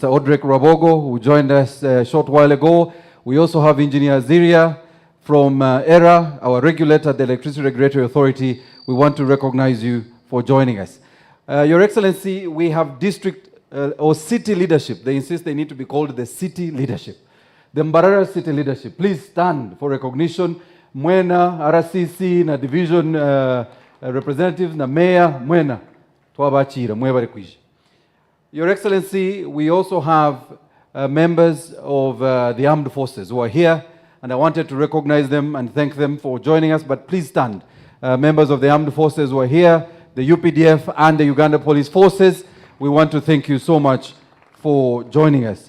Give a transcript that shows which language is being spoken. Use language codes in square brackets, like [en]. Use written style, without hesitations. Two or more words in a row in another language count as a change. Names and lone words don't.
[en] Odrek Rabogo, who joined us a short while ago. We also have Engineer Ziria from ERA, our regulator, the Electricity Regulatory Authority. We want to recognize you for joining us. Your Excellency, we have district or city leadership. They insist they need to be called the city leadership. The Mbarara city leadership, please stand for recognition. [nyn] Mwena, RCC, na [en] division representatives, [nyn] na mayor, mwena. Twabachira, mwebare kwisha. [en] Your Excellency, we also have members of the armed forces who are here, and I wanted to recognize them and thank them for joining us, but please stand. Members of the armed forces who are here, the UPDF and the Uganda Police Forces, we want to thank you so much for joining us.